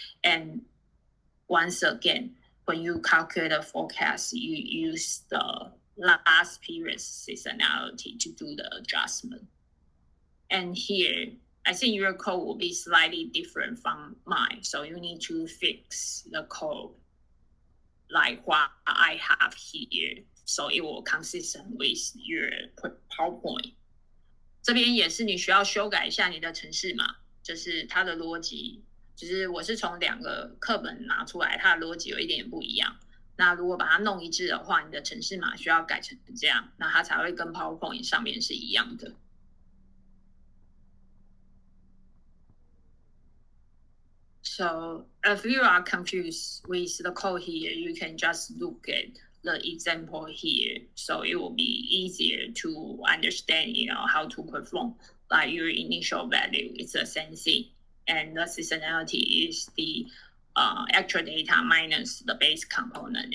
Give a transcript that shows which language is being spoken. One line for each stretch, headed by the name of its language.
English: And once again, when you calculate the forecast, you use the last period seasonality to do the adjustment. And here, I think your code will be slightly different from mine. So you need to fix the code like what I have here, so it will consistent with your PowerPoint.
Chinese: 这边也是你需要修改一下你的程式码，就是它的逻辑，就是我是从2个课本拿出来，它的逻辑有一点不一样。那如果把它弄一致的话，你的程式码需要改成这样，那它才会跟 PowerPoint 上面是一样的。
English: So if you are confused with the code here, you can just look at the example here. So it will be easier to understand, how to perform. Like your initial value is the same thing. And the seasonality is the actual data minus the base component.